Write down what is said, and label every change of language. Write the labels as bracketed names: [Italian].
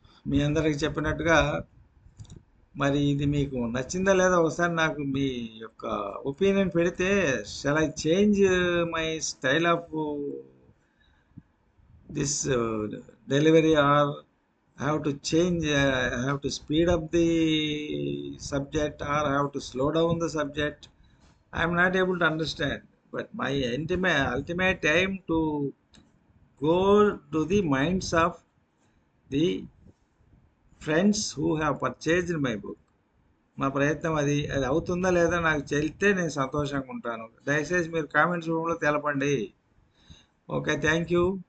[Telugu] మీ అందరికి చెప్పినట్టుగా మరి ఇది మీకు నచ్చిందా లేదా ఒకసారి నాకు మీ యొక్క ఒపీనియన్ పెడితే, [English] Shall I change my style of this delivery, or have to change, have to speed up the subject, or have to slow down the subject. I'm not able to understand, but my ultimate aim to go to the minds of the friends who have purchased my book. [Telugu] మా ప్రయత్నం అది అవుతుందా లేదా నాకు చెల్తే నేను సంతోషంగా ఉంటాను. దయచేసి మీరు కామెంట్స్ రూమ్లో తెలపండి. [English] Okay, thank you.